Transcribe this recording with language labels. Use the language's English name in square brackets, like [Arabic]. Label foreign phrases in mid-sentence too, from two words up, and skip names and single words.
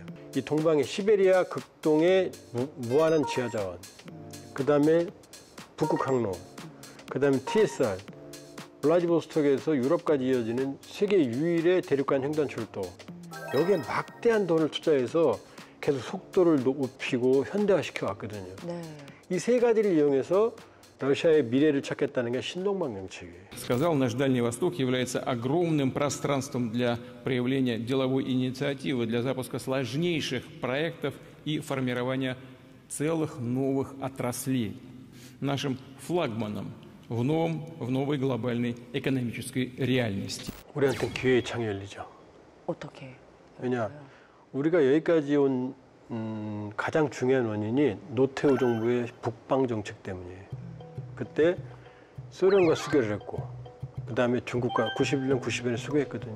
[Korean] 이 동방의 시베리아 극동의 무한한 지하자원, 그 다음에 북극 항로, 그 다음에 TSR, 블라디보스톡에서 유럽까지 이어지는 세계 유일의 대륙간 횡단철도. 여기에 막대한 돈을 투자해서 계속 속도를 높이고 현대화시켜 왔거든요. 네. 이 세 가지를 이용해서 러시아의 미래를 찾겠다는 게 신동방 정책이에요. [Russian] Сказал, наш Дальний Восток является огромным пространством для проявления деловой инициативы, для запуска сложнейших проектов и формирования целых новых отраслей. Нашим флагманом в новой глобальной экономической реальности. [Korean] 우리한테는 기회의 창이 열리죠. 어떻게? 왜냐, 우리가 여기까지 온 가장 중요한 원인이 노태우 정부의 북방 정책 때문이에요. 그때 소련과 수교를 했고, 그 다음에 중국과 91년, 90년에 수교했거든요.